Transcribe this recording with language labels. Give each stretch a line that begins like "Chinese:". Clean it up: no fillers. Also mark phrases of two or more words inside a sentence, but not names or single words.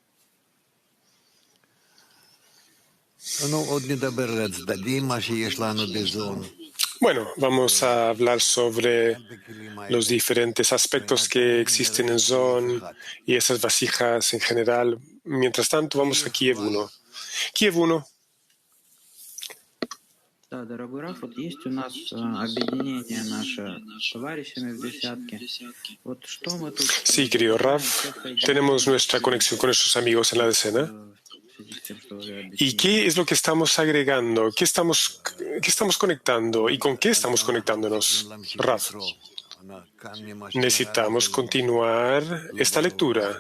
Spanish: Bueno, vamos a hablar sobre los diferentes aspectos que existen en Zon y esas vasijas en general. Mientras tanto, vamos a Kiev 1. Kiev 1.
Russian: Да, дорогой Раф, вот есть у нас объединение наше товарищами в десятке. Вот что мы тут...
Spanish: Sí, querido Raf, tenemos nuestra conexión con nuestros amigos en la decena. ¿Y qué es lo que estamos agregando? ¿Qué estamos conectando? ¿Y con qué estamos conectándonos, Raf? Necesitamos continuar esta lectura.